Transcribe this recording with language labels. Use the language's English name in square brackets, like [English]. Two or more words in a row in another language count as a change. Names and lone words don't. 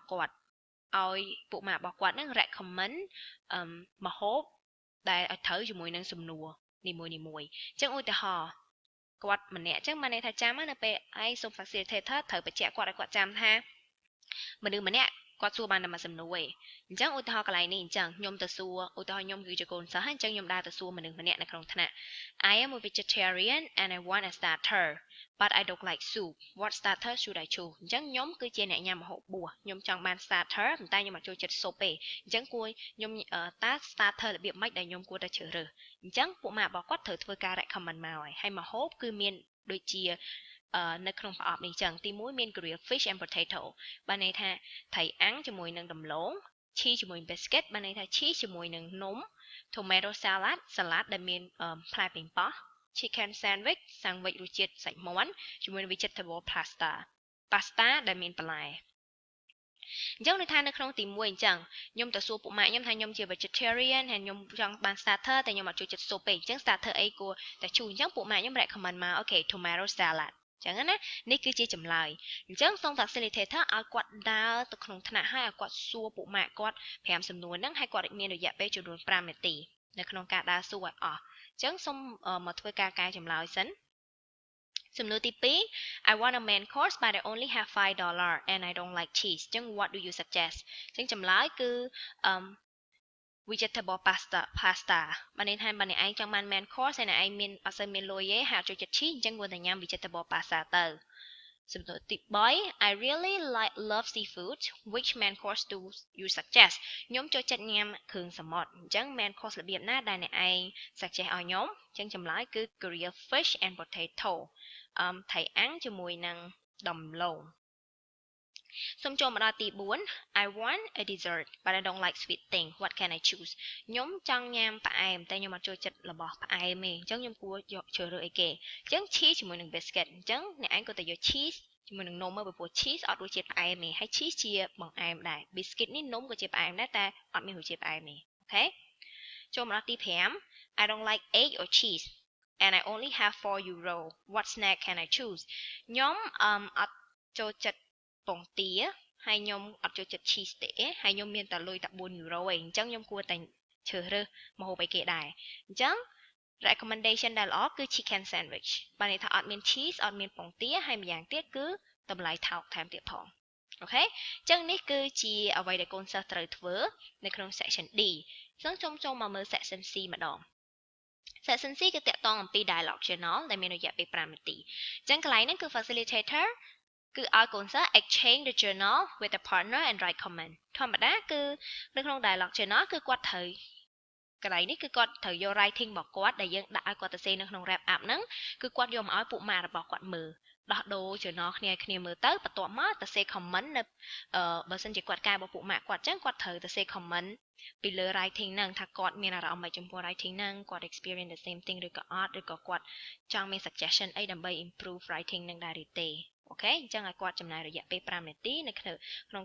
[Khmer] គាត់ឲ្យពួកម៉ាក់របស់គាត់ហ្នឹង recommend ម្ហូបដែលឲ្យត្រូវជាមួយនឹងសំណួរនីមួយៗអញ្ចឹងឧទាហរណ៍គាត់ម្នាក់អញ្ចឹងបានន័យថាចាំនៅពេលឯងសូម facilitator ត្រូវបញ្ជាក់គាត់ឲ្យគាត់ចាំថាមនុស្សម្នាក់គាត់ សួរបានតែមួយសំណួរឯងអញ្ចឹងឧទាហរណ៍កន្លែងនេះអញ្ចឹងខ្ញុំទៅសួរឧទាហរណ៍ខ្ញុំគឺជាកូនសិស្សហើយអញ្ចឹងខ្ញុំដើរទៅសួរមនុស្សម្នាក់នៅក្នុងថ្នាក់ [English] I am a vegetarian and I want a starter but I don't like soup what starter should I choose [Khmer] អញ្ចឹងខ្ញុំគឺជាអ្នកញ៉ាំម្ហូបបួសខ្ញុំចង់បាន starter ប៉ុន្តែខ្ញុំអត់ចូលចិត្ត soup ទេអញ្ចឹងគួរខ្ញុំតើ starter របៀបម៉េចដែលខ្ញុំគួរតែជ្រើសរើសអញ្ចឹងពួកម៉ាក់របស់គាត់ត្រូវធ្វើការ recommend មកហើយម្ហូបគឺមានដូចជានៅក្នុងប្រអប់នេះចឹងទី1មាន [English] grilled fish and potato [Khmer] បានន័យថាត្រីអាំងជាមួយនឹងដំឡូងឈីជាមួយ biscuit បានន័យថាឈីជាមួយនឹងនំ [English] tomato salad [Khmer] សាឡាត់ដែលមានផ្លែប៉េងប៉ោះ [English] chicken sandwich [Khmer] រសជាតិសាច់មាន់ជាមួយនឹង [English] vegetable pasta [Khmer] pasta ដែលមានបន្លែអញ្ចឹងដូចថានៅក្នុងទី1អញ្ចឹងខ្ញុំទៅសួរពួកម៉ាក់ខ្ញុំថាខ្ញុំជា vegetarian ហើយខ្ញុំចង់បាន starter តែខ្ញុំអត់ចូលចិត្ត soup ទេអញ្ចឹង starter អីគួរតែជូរអញ្ចឹងពួកម៉ាក់ខ្ញុំ recommend មកអូខេ [English] tomato salad [Khmer] អញ្ចឹងណានេះគឺជាចម្លើយអញ្ចឹងសូម facilitator ឲ្យគាត់ដើរទៅក្នុងថ្នាក់ហើយឲ្យគាត់សួរពួកម៉ាក់គាត់5សំណួរហ្នឹងហើយគាត់មានរយៈពេលចំនួន5នាទីនៅក្នុងការដើរសួរឲ្យអស់អញ្ចឹងសូមមកធ្វើការកែចម្លើយសិនសំណួរទី2 [English] I want a main course but I only have $5 and I don't like cheese [Khmer] អញ្ចឹង [English] what do you suggest [Khmer] អញ្ចឹងចម្លើយគឺ [English] vegetable pasta [Khmer] បើនេះថាបើអ្នកឯងចង់បាន [English] main course [Khmer] ហើយអ្នកឯងមានអត់សូវមានលុយទេហើយអត់ចូលចិត្ត cheese អញ្ចឹងគួរតែញ៉ាំ [English] vegetable pasta [Khmer] ទៅសំណួរទី3 [English] I really love seafood which main course do you suggest [Khmer] ខ្ញុំចូលចិត្តញ៉ាំគ្រឿងសមុទ្រអញ្ចឹង [English] main course [Khmer] របៀបណាដែលអ្នកឯង suggest ឲ្យខ្ញុំអញ្ចឹងចម្លើយគឺ [English] grilled fish and potato [Khmer] ថៃអាំងជាមួយនឹងដំឡូងសូមចូលមកដល់ទី4 [English] I want a dessert but I don't like sweet thing what can I choose [Khmer] ខ្ញុំចង់ញ៉ាំផ្អែមតែខ្ញុំអត់ចូលចិត្តរបស់ផ្អែមទេអញ្ចឹងខ្ញុំគួរយកជ្រើសរើសអីគេអញ្ចឹង cheese ជាមួយនឹង biscuit អញ្ចឹងអ្នកឯងក៏តែយក cheese ជាមួយនឹងនំមើលពីព្រោះ cheese អត់រសជាតិផ្អែមទេហើយ cheese ជាបង្អែមដែរ biscuit នេះនំក៏ជាផ្អែមដែរតែអត់មានរសជាតិផ្អែមទេអូខេចូលមកដល់ទី 5 [English] I don't like egg or cheese and I only have €4 what snack can I choose [Khmer] ខ្ញុំអត់ចូលចិត្តពងទាហើយខ្ញុំអត់ចូលចិត្ត cheese ទេហើយខ្ញុំមានតែលុយតែ€4ឯងអញ្ចឹងខ្ញុំគួរតែជ្រើសរើសម្ហូបអីគេដែរអញ្ចឹង recommendation ដែលល្អគឺ [English] chicken sandwich [Khmer] បើន័យថាអត់មាន cheese អត់មានពងទាហើយម្យ៉ាងទៀតគឺតម្លៃថោកថែមទៀតផងអូខេអញ្ចឹងនេះគឺជាអ្វីដែលកូនសិស្សត្រូវធ្វើ នៅក្នុង [English] section D [Khmer] អញ្ចឹងចូលមកមើល [English] section C [Khmer] ម្ដង [English] Section C [Khmer] គឺតាក់ទងអំពី [English] dialogue journal [Khmer] ដែលមានរយៈពេល5នាទីអញ្ចឹងកន្លែងហ្នឹងគឺ facilitator គឺឲ្យកូនសិស្ស [English] exchange the journal with a partner and write comment [Khmer] ធម្មតាគឺនៅក្នុង [English] dialogue journal [Khmer] គឺគាត់ត្រូវកន្លែងនេះគឺគាត់ត្រូវយក writing របស់គាត់ដែលយើងដាក់ឲ្យគាត់ទៅសេនៅក្នុង [English] wrap up [Khmer] ហ្នឹងគឺគាត់យកមកឲ្យពួកម៉ាក់របស់គាត់មើលដោះដូរ journal គ្នាមើល ទៅបន្ទាប់មកទៅសេ comment នៅបើសិនជាគាត់កែរបស់ពួកម៉ាក់គាត់អញ្ចឹងគាត់ត្រូវទៅសេ comment ពីលើ writing ហ្នឹងថាគាត់មានអារម្មណ៍មិនចំពោះ writing ហ្នឹងគាត់ [English] experience the same thing [Khmer] ឬក៏អត់ឬក៏គាត់ចង់មាន suggestion អីដើម្បី improve writing ហ្នឹងដែរឬទេអូខេអញ្ចឹងឲ្យគាត់ចំណាយរយៈពេល5នាទីនៅក្នុង